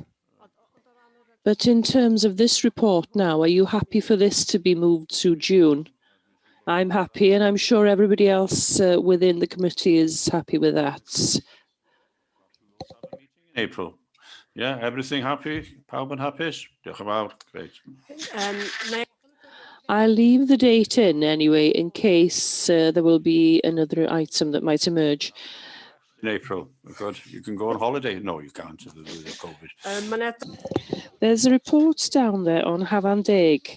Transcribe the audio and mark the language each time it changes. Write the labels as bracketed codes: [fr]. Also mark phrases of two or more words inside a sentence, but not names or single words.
[en] But in terms of this report now, are you happy for this to be moved to June? I'm happy, and I'm sure everybody else within the committee is happy with that. April. Yeah, everything happy? [cy] Pawb yn hapus? Diolch yn fawr. [en] Great. I'll leave the date in anyway, in case there will be another item that might emerge. In April, good. You can go on holiday. No, you can't. With COVID. There's a report down there on Hafan Deg.